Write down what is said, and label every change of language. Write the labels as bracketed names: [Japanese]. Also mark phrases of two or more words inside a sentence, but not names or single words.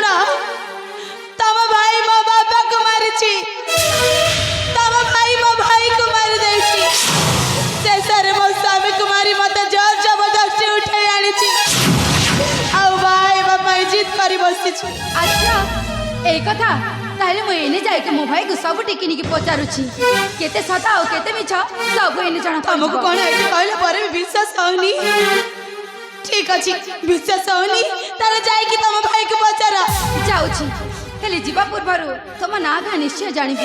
[Odia] ଶୁଣ ତମ ଭାଇ ମୋ ବାପାକୁ ମାରିଛି ତମ ଭାଇ ମୋ ଭାଇକୁ ମାରି ଦେଇଛି ଶେଷରେ ମୋ ସ୍ୱାମୀକୁ ମାରି ମତେ ଜୋର ଜବରଦସ୍ତି ଉଠେଇ ଆଣିଛି ଆଉ ବାହା ହେବା ପାଇଁ ଜିଦ୍ କରି ବସିଛି ଆଚ୍ଛା ଏଇ କଥା ତାହେଲେ ମୁଁ ଏଇନେ ଯାଇକି ମୋ ଭାଇକୁ ସବୁ ଟିକିନିକି ପଚାରୁଛି କେତେ ସତ ଆଉ କେତେ ମିଛ ସବୁ ଏଇନେ ଜଣା ତମକୁ କଣ ଏତେ କହିଲା ପରେ ବି ବିଶ୍ୱାସ ହଉନି ଠିକ ଅଛି ବିଶ୍ୱାସ ହଉନି ତାହେଲେ ଯାଇକି ତମ ଭାଇକୁ ପଚାର ଯାଉଛି ହେଲେ ଯିବା ପୂର୍ବରୁ ତମ ନାଁ ଗାଁ ନିଶ୍ଚୟ ଜାଣିବି